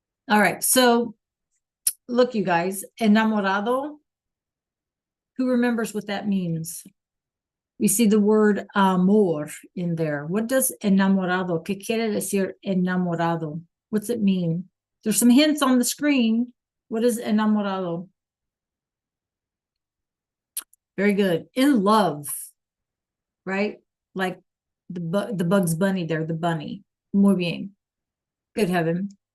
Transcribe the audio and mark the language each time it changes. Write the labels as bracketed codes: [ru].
[en] All right, so look, you guys, enamorado. Who remembers what that means? We see the word amor in there. What does enamorado? [es] ¿Qué quiere decir enamorado? [en] What's it mean? There's some hints on the screen. What is enamorado? Very good. In love, right? Like the Bugs Bunny there, the bunny. Muy bien. Good heaven.